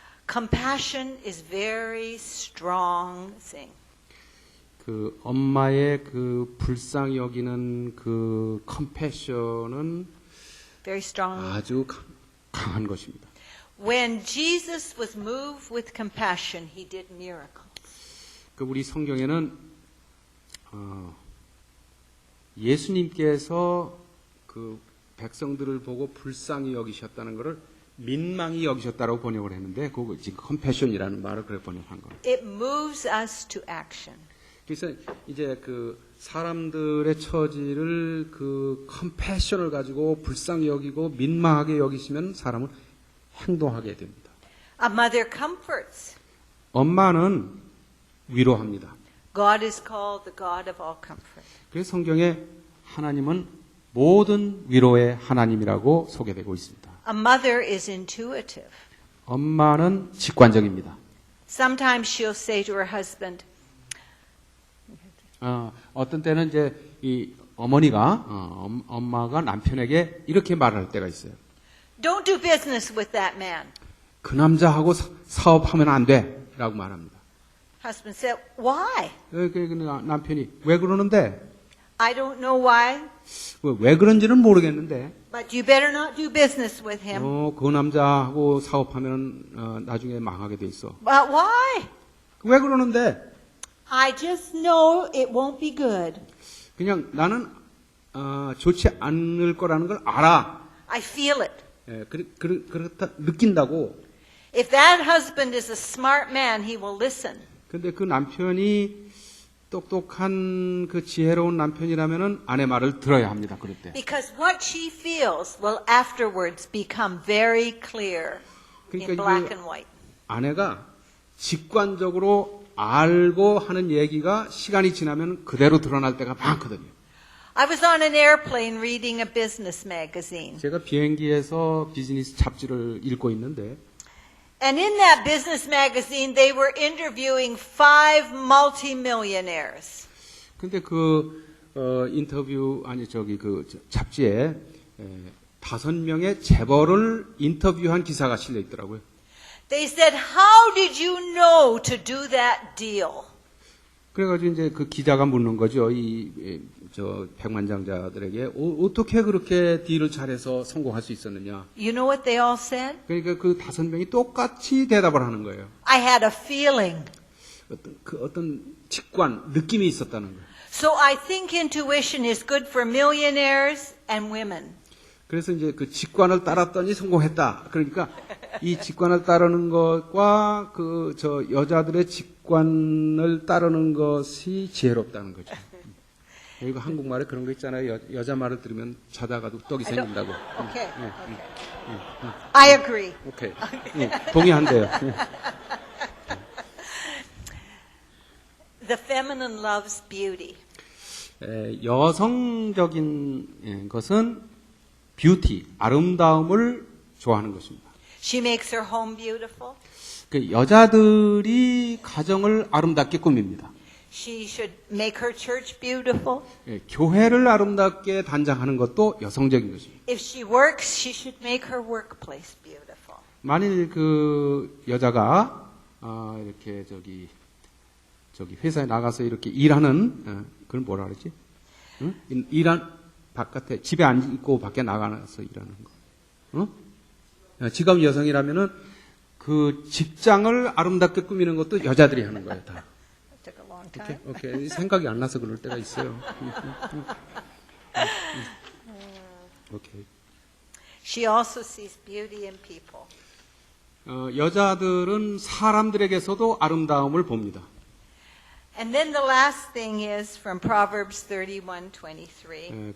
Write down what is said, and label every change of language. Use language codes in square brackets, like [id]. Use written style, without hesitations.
[en] Compassion is very strong thing. [ko] 그 엄마의 그 불쌍히 여기는 그 컴패션은 [en] Very strong. [ko] 아주 강한 것입니다. [en] When Jesus was moved with compassion, he did miracles. [ko] 그 우리 성경에는 예수님께서 그 백성들을 보고 불쌍히 여기셨다는 것을 민망히 여기셨다고 번역을 했는데 그거 지금 컴패션이라는 말을 그렇게 번역한 거예요. [en] It moves us to action. [ko] 그래서 이제 그 사람들의 처지를 그 컴패션을 가지고 불쌍히 여기고 민망하게 여기시면 사람은 행동하게 됩니다. [en] A mother comforts. [ko] 엄마는 위로합니다. [en] God is called the God of all comfort. [ko] 그래서 성경에 하나님은 모든 위로의 하나님이라고 소개되고 있습니다. [en] A mother is intuitive. [ko] 엄마는 직관적입니다. [en] Sometimes she'll say to her husband, [ko] 어떤 때는 이제 이 어머니가 엄마가 남편에게 이렇게 말할 때가 있어요. [en] Don't do business with that man. [ko] 그 남자하고 사업하면 안 돼라고 말합니다. [en] Husband said, why? [ko] 남편이 왜 그러는데? [en] I don't know why, [ko] 왜 그런지는 모르겠는데. [en] but you better not do business with him. [ko] 그 남자하고 사업하면 나중에 망하게 돼 있어. [en] But why? [ko] 왜 그러는데? [en] I just know it won't be good. [ko] 그냥 나는 좋지 않을 거라는 걸 알아. [en] I feel it. [ko] 그렇다 느낀다고. [en] If that husband is a smart man, he will listen. [ko] 근데 그 남편이 똑똑한 그 지혜로운 남편이라면은 아내 말을 들어야 합니다. 그럴 때. [en] Because what she feels will afterwards become very clear in [ko] 그러니까 [en] black [ko] 이게 [en] and white. [ko] 아내가 직관적으로 알고 하는 얘기가 시간이 지나면 그대로 드러날 때가 많거든요. [en] I was on an airplane reading a business magazine. [ko] 제가 비행기에서 비즈니스 잡지를 읽고 있는데 [en] And in that business magazine, they were interviewing 5 multimillionaires. [ko] 근데 인터뷰 잡지에 5명의 재벌을 인터뷰한 기사가 실려 있더라고요. [en] They said, "How did you know to do that deal?" [ko] 그래가지고 이제 그 기자가 묻는 거죠. 백만장자들에게 어떻게 그렇게 딜을 잘해서 성공할 수 있었느냐. [en] You know what they all said? [ko] 그러니까 그 5명이 똑같이 대답을 하는 거예요. [en] I had a feeling. [ko] 어떤 직관, 느낌이 있었다는 거예요. [en] So I think intuition is good for millionaires and women. [ko] 그래서 이제 그 직관을 따랐더니 성공했다. 그러니까 이 직관을 따르는 것과 여자들의 직관을 따르는 것이 지혜롭다는 거죠. 그리고 한국말에 그런 거 있잖아요. 여자 말을 들으면 자다가도 떡이 생긴다고. [en] Okay. I agree. [ko] 오케이. 동의한대요. [en] The feminine loves beauty. [ko] 여성적인 것은 뷰티, 아름다움을 좋아하는 것입니다. [en] She makes her home beautiful. [ko] 그 여자들이 가정을 아름답게 꾸밉니다. [en] She should make her church beautiful. [ko] 교회를 아름답게 단장하는 것도 여성적인 것입니다. [en] If she works, she should make her workplace beautiful. [ko] 만일 그 여자가 이렇게 회사에 나가서 이렇게 일하는 그걸 뭐라 그러지? 응? 바깥에 집에 안 있고 밖에 나가서 일하는 거. 직업 여성이라면은 그 직장을 아름답게 꾸미는 것도 여자들이 하는 거예요, 다. [en] Took a long time. 오케이. [ko] 생각이 안 나서 그럴 때가 있어요. [en] 오케이. She also sees beauty in people. [ko] 여자들은 사람들에게서도 아름다움을 봅니다. [en] And then the last thing is from Proverbs 31:23.